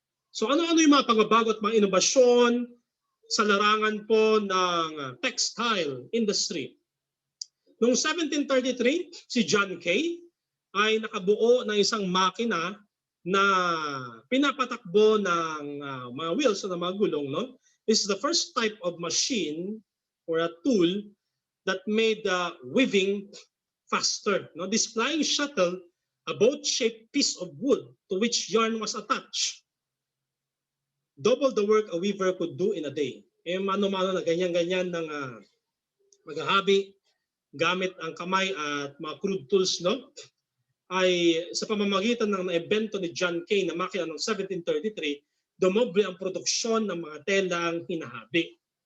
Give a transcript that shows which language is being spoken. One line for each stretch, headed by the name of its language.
Filipino: So ano-ano yung mga pagbabago at mga inobasyon sa larangan po ng textile industry? Noong 1733, si John Kay ay nakabuo ng isang makina na pinapatakbo ng mga wheels o ng mga gulong, no?
English: This is the first type of machine or a tool that made weaving faster. No? This flying shuttle, a boat-shaped piece of wood to which yarn was attached, double the work a weaver could do in a day.
Filipino: Eh, mano-mano na ganyan-ganyan ng maghahabi gamit ang kamay at mga crude tools, no? Ay sa pamamagitan ng naibento ni John Kay na makina noong 1733, dumoble ang produksyon ng mga telang hinahabi.